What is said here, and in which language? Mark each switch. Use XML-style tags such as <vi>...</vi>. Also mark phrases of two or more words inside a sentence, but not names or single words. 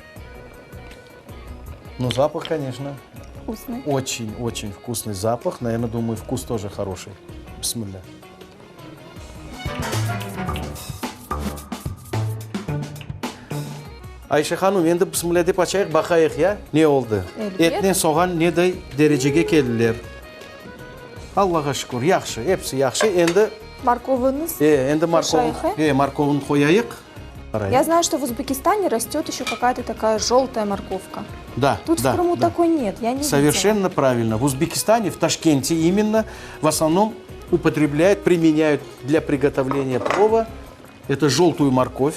<ru>Ну, запах, конечно, Вкусный. очень-очень вкусный запах. Наверное, думаю, вкус тоже хороший.</ru> <crh>Бисмилля. Ayşe Hanım, endi bismillah deb açayıq, baxayıq ya, ne oldu? Elbette. Etlen soğan neday derecege keldiler. Allah'a şükür, yaxşı, hepsi yaxşı. Endi Морковинос. endi Koşayıq, markovunu koyayıq.</crh> <ru>Я знаю, что в Узбекистане растет еще какая-то такая желтая морковка. Да, Тут да, в Крыму да. такой нет, я не Совершенно правильно. В Узбекистане, в Ташкенте именно, в основном употребляют, применяют для приготовления плова. Это желтую морковь.</ru>